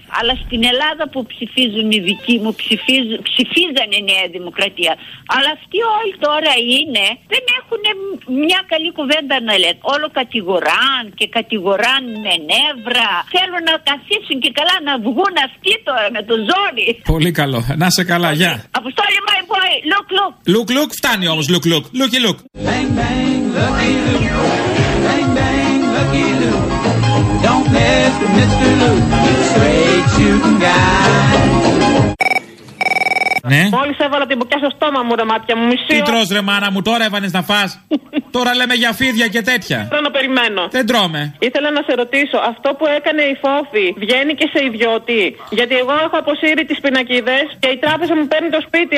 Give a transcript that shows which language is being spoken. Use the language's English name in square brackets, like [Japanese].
[Greek] Αλλά στην Ελλάδα που ψηφίζουν οι δικοί μου, ψηφίζανε Νέα Δημοκρατία. Αλλά αυτοί όλοι τώρα είναι, δεν έχουν μια καλή κουβέντα να λένε. Όλο κατηγοράν και κατηγοράν με νεύρα. Θέλουν να καθίσουν και καλά να βγουν αυτοί τώρα με το ζόρι. Πολύ καλό. Να σε καλά. Γεια. [English] Αποστόλη, my boy. Look, look. Look, look. [Greek] Φτάνει όμως. [English] Look, look. Looky, look. Bang, bang, looky, look. Bang, bang, looky, look. Don't mess with Mr. Luke. Straight shooting guy. [Greek] Ναι. Μόλις έβαλα την μπουκιά στο στόμα μου, ρε μάτια μου, μισή. Τι τρως, ρε μάνα μου, τώρα έβανες να φας. Τώρα λέμε για φίδια και τέτοια. Τώρα να περιμένω. Δεν τρώμε. Ήθελα να σε ρωτήσω, αυτό που έκανε η Φόφη βγαίνει και σε ιδιώτη? Γιατί εγώ έχω αποσύρει τις πινακίδες και η τράπεζα μου παίρνει το σπίτι.